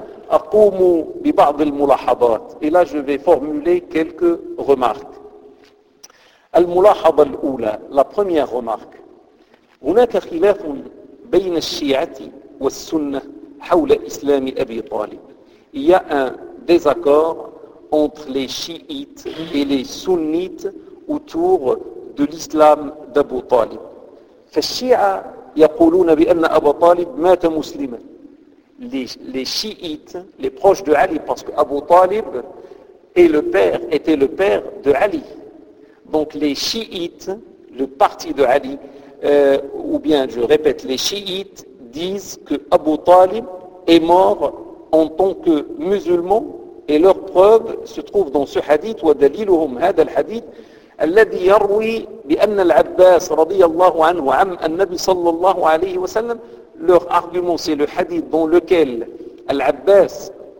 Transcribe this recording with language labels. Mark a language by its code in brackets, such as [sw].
[ar] أقوم ببعض الملاحظات إلى [fr] je vais formuler quelques remarques [ar] الملاحظة الأولى [fr] la première remarque [ar] هناك خلاف بين الشيعة والسنة حول إسلام أبي طالب [fr] il y a un désaccord entre les chiites et les sunnites autour de l'islam d'Abu Talib. [ar] فالشيعه يقولون بان ابا طالب مات مسلما. [fr] Les chiites, les proches de Ali, parce que Abu Talib est le père, était le père de Ali. Donc les chiites, le parti de Ali, ou bien je répète, les chiites disent que Abu Talib est mort en tant que musulman, et leur preuve se trouve dans ce hadith, [ar] wa daliluhum hada al-hadith, الذي يروي بأن العباس رضي الله عنه عم النبي صلى الله عليه وسلم [fr] leur argument c'est le hadith dans lequel العباس